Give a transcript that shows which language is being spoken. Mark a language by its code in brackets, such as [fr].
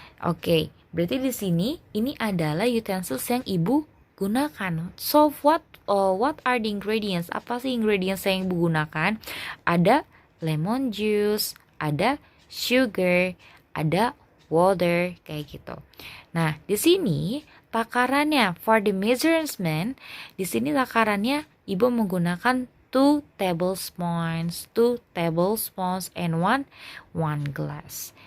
[id] Oke, berarti di sini ini adalah utensils yang Ibu gunakan. [en] So what are the ingredients? [id] Apa sih ingredients yang Ibu gunakan? Ada lemon juice, ada sugar, ada water, kayak gitu. Nah, di sini takarannya [en] for the measurement, [id] di sini takarannya Ibu menggunakan [en] 2 tablespoons and 1 glass.